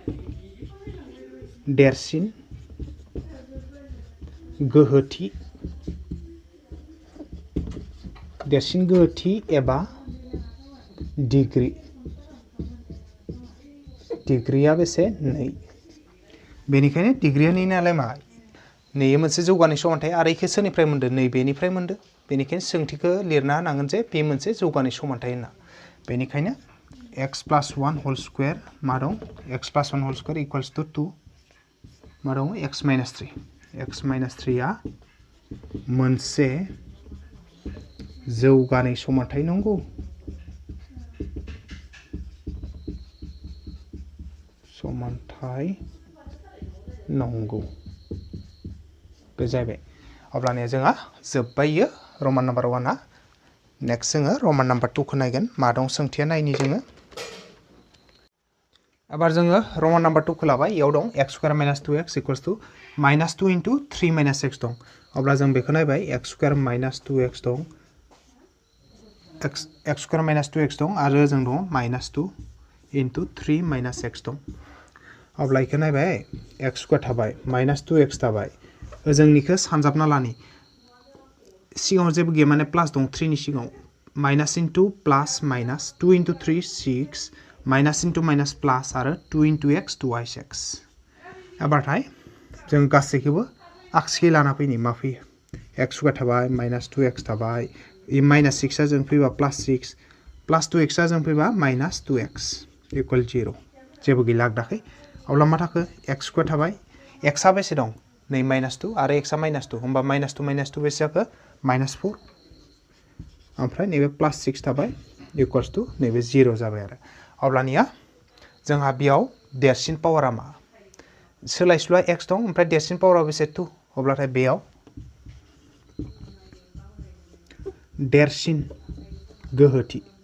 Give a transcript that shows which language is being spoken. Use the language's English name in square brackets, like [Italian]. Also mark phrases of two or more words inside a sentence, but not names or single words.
[Bodo] देरसिन गोहोथि एबा डिग्रीया बेसे 2 बेनिखायनो डिग्रीया 2 नालाय मा नैयो मोनसे जौगानाय समानथाय आरो इखो सोरनिफ्राय मोनदो नैबेनिफ्राय मोनदो बेनिखायनो सोंथिखौ लिरना होनांगोन जे बे मोनसे जौगानाय समानथाय होनना बेनिखायनो [English] x plus 1 whole square [Bodo] मा दं [English] x plus 1 whole square equals to 2 [Bodo] मा दं [English] x minus 3 [Bodo] आ मोनसे जौगानाय समानथाय नंगौ बे जाबाय अब्लानिया जोंहा जोब्बाय [English] roman number [Bodo] 1 आ नेक्स्ट जोङो [English] roman number [Bodo] 2 खौ नायगोन मा दं सोंथिया नायनि जोङो एबार जोङो [English] roman number [Bodo] 2 खौ लाबाय इयाव दं [English] x square minus 2x equals to minus 2 into 3 minus x [Bodo] दं अब्ला जों बेखौ नायबाय [English] x square minus 2x [Bodo] दं [English] x square minus 2x [Bodo] दं आरो जों दं [English] minus 2 into 3 minus x [Bodo] दं अब्ला इखौ नायबाय [English] x square [Bodo] थाबाय [English] minus 2x [Bodo] थाबाय ओजोंनिखौ सानजाबना लानि सिगाङाव जेबो गैया माने प्लास दं 3 नि सिगाङाव [English] minus into plus minus 2 into 3 [Bodo] 6 [English] minus into minus plus [Bodo] आरो [English] 2 into x twice x [Bodo] एबारथाय जों गासैखौबो आगसिखै लाना फैनि मा फैयो [English] x square [Bodo] थाबाय [English] minus 2x [Bodo] थाबाय इ [English] minus 6 [Bodo] आ जों फैबा [English] plus 6 plus 2x [Bodo] आ जों फैबा [English] minus 2x equal 0 [Bodo] जेबो गैला आगदाखै अब्ला मा थाखो [English] x square [Bodo] थाबाय x आ बेसे दं नै माइनास 2 आरो x आ माइनास 2 होमबा माइनास 2 बेसे जाखो माइनास 4 ओमफ्राय नैबे प्लास 6 थाबाय [English] equals to [Bodo] नैबे 0 जाबाय आरो अब्लानिया जोंहा बेयाव देरसिन पावारा मा सोलायस्लुआ x दं ओमफ्राय देरसिन पावारा बेसे 2 अब्लाथाय बेयाव देरसिन गोहोथि